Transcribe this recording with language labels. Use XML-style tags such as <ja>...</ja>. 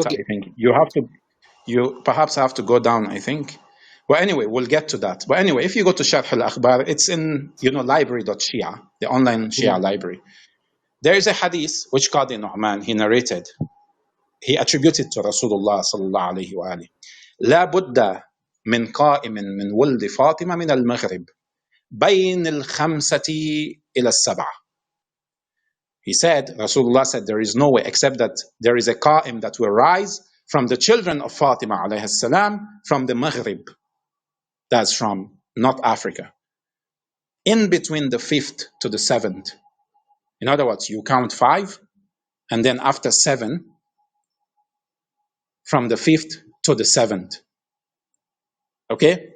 <en>Okay. I think you perhaps have to go down, I think. Well, anyway, we'll get to that. But anyway, if you go to Sharh al-Akhbar, it's in, library.shia, the online Shia library. There is a hadith which Qadi Nu'man, he narrated. He attributed to Rasulullah sallallahu alayhi wa alihi.</en> <ar>لا بد من قائم من ولد فاطمة من المغرب بين الخمسة إلى السبعة.</ar> <en>He said, Rasulullah said, there is no way except that there is a qa'im that will rise from the children of Fatima alayhi salam from the Maghrib. That's from North Africa. In between the 5th to the 7th. In other words, you count 5, and then after 7, from the 5th to the 7th. Okay?</en>